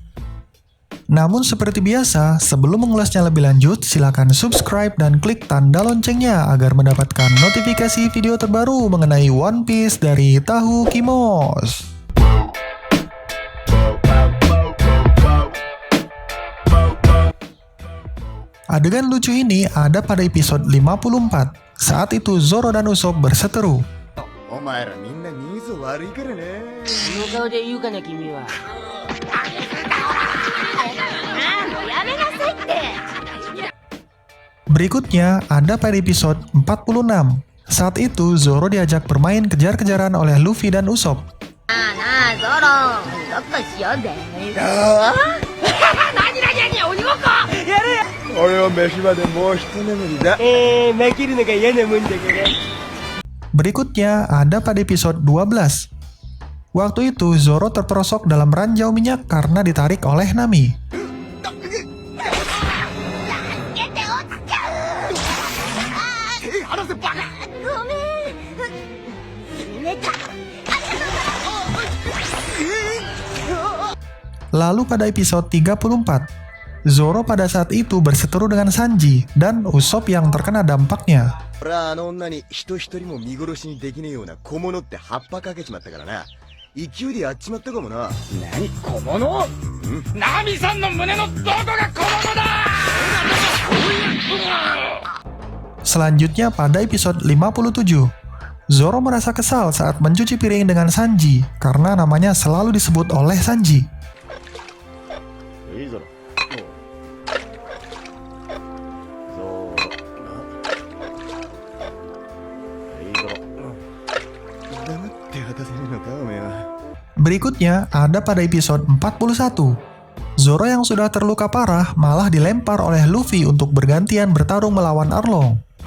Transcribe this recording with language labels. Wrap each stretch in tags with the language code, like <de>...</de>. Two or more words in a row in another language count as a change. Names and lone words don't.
<id>Namun seperti biasa, sebelum mengulasnya lebih lanjut, silakan subscribe dan klik tanda loncengnya agar mendapatkan notifikasi video terbaru mengenai One Piece dari Tahu Kimos. Adegan lucu ini ada pada episode 54. Saat itu Zoro dan Usopp berseteru.</id> <ja>お前らみんな人数悪いからね。その顔で言うかな君は。もうやめなさいって。</ja> <id>Berikutnya ada pada episode 46. Saat itu Zoro diajak bermain kejar-kejaran oleh Luffy dan Usopp.</id> <ja>なあゾロ、どっかしようぜ。何鬼ごっこ。やるよ。俺は飯場でもう一眠りだ。負けるのが嫌なもんだから。</ja> <id>Berikutnya ada pada episode 12. Waktu itu Zoro terperosok dalam ranjau minyak karena ditarik oleh Nami. Lalu pada episode 34, Zoro pada saat itu berseteru dengan Sanji dan Usopp yang terkena dampaknya.</id> <ja>俺はあの女に人一人も見殺しにできねえような小物って葉っぱかけちまったからな。勢いでやっちまったかもな。何小物？ナミさんの胸のどこが小物だ！</ja> <id>Selanjutnya pada episode 57, Zoro merasa kesal saat mencuci piring dengan Sanji karena namanya selalu disebut oleh Sanji.</id> <ja>いいぞ。</ja> <id>Berikutnya ada pada episode 41. Zoro yang sudah terluka parah malah dilempar oleh Luffy untuk bergantian bertarung melawan Arlong.</id>